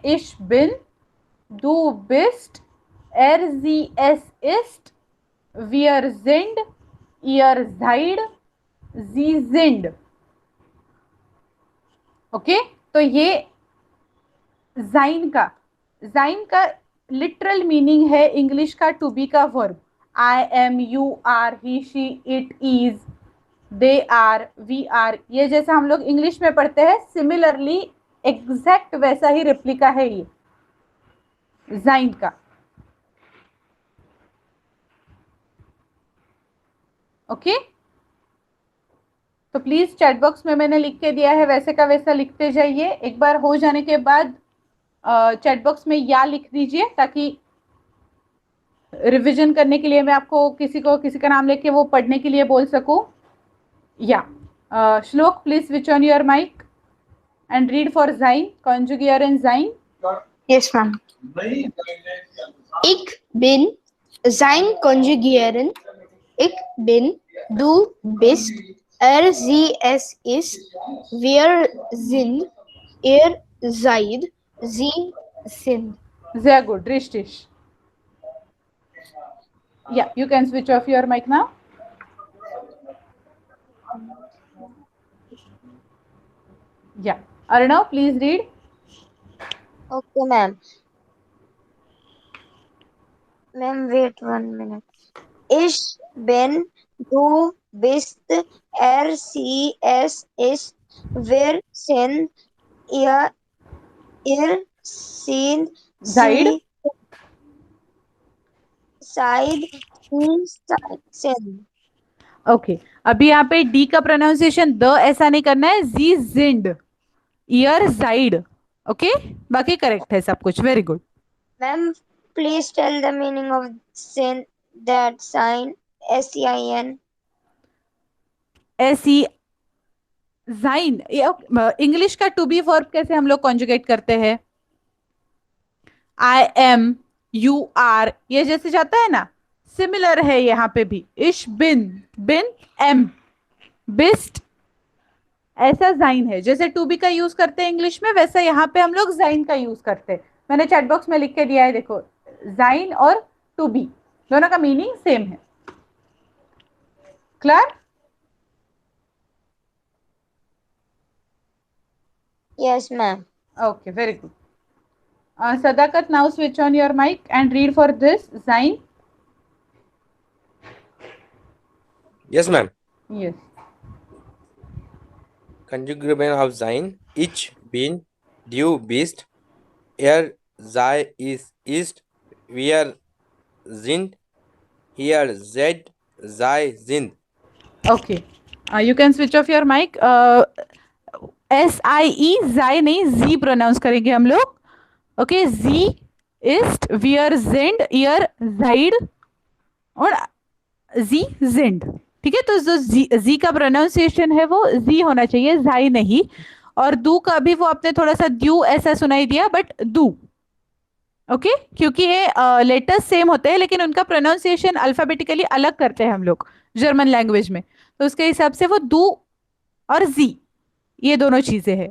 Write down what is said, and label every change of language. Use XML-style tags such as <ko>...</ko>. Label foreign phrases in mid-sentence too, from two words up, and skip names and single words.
<de>ich bin du bist, sie es ist, wir sind, ihr seid, sie sind.</de> <hi>ओके. तो ये जाइन का लिटरल मीनिंग है इंग्लिश का</hi> <en>to be</en> <hi>का वर्ब.</hi> <en>I am, you are, he she, it is, they are, we are.</en> <hi>ये जैसा हम लोग इंग्लिश में पढ़ते हैं सिमिलरली एग्जैक्ट वैसा ही रेप्लिका है ये जाइन का. ओके. तो प्लीज</hi> <en>chat box</en> <hi>में मैंने लिख के दिया है, वैसे का वैसा लिखते जाइए. एक बार हो जाने के बाद</hi> <en>chat box</en> <hi>में या लिख दीजिए, ताकि रिवीजन करने के लिए मैं आपको किसी का नाम लेके वो पढ़ने के लिए बोल सकूं.</hi> <en>या श्लोक, please switch on your mic and read for Sein,</en> <de>konjugieren Sein.</de> <en>Yes, ma'am.</en> <de>Ich bin sein Konjugieren. Ich bin, du bist, sie es ist, wir sind, ihr seid, sie sind. Sehr gut, richtig.</de> <en>Yeah, you can switch off your mic now. Yeah, Arnav, please read. Okay, ma'am. Ma'am, wait 1 minute.</en> <de>Ich bin, du bist, sie es ist, wir sind, ihr sind, Seid. sie sind.</de> <hi>ओके. अभी यहाँ पे डी का प्रोनाउंसिएशन द ऐसा नहीं करना है,</hi> <de>sie sind, ihr seid.</de> <hi>ओके, बाकी करेक्ट है सब कुछ.</hi> <en>very good. Ma'am, please tell the meaning of sin, that sign, SEIN.</en> <hi>ऐसी जाइन. इंग्लिश का</hi> <en>to be</en> <hi>वर्ब कैसे हम लोग कॉन्जुगेट करते हैं?</hi> <en>I am, you are,</en> <hi>ये जैसे जाता है ना, सिमिलर है यहाँ पे भी,</hi> <de>ich bin, bin am, bist</de> <hi>ऐसा जाइन है। जैसे</hi> <en>to be</en> <hi>का यूज करते हैं इंग्लिश में, वैसा यहाँ पे हम लोग जाइन का यूज करते हैं। मैंने</hi> <en>chat box</en> <hi>में लिख के दिया है, देखो, जाइन और</hi> <en>to be</en> <hi>दोनों का मीनिंग सेम है। क्लियर?</hi> <en>Yes, ma'am. Okay, very good. Sadakat, now switch on your mic and read for this Zain. Yes, ma'am. Yes. Conjugation of Zain.</en> <de>Ich bin, du bist, er, sei, ist, wir sind, hier, seid, sei, sind.</de> <en>Okay. You can switch off your mic. SIE,</en> <hi>Zai नहीं, Z pronounce करेंगे हम लोग.</hi> <en>Okay, Z,</en> <de>ist, wir sind, ihr seid और Z, sind.</de> <hi>ठीक है, तो जो Z का प्रोनाउंसिएशन है वो Z होना चाहिए, जाई नहीं। और दू का भी वो आपने थोड़ा सा द्यू ऐसा सुनाई दिया, बट दू। ओके, क्योंकि ये लेटर्स सेम होते हैं लेकिन उनका प्रोनाउंसिएशन अल्फाबेटिकली अलग करते हैं हम लोग जर्मन लैंग्वेज में, तो उसके हिसाब से वो दू और जी ये दोनों चीजें हैं।</hi>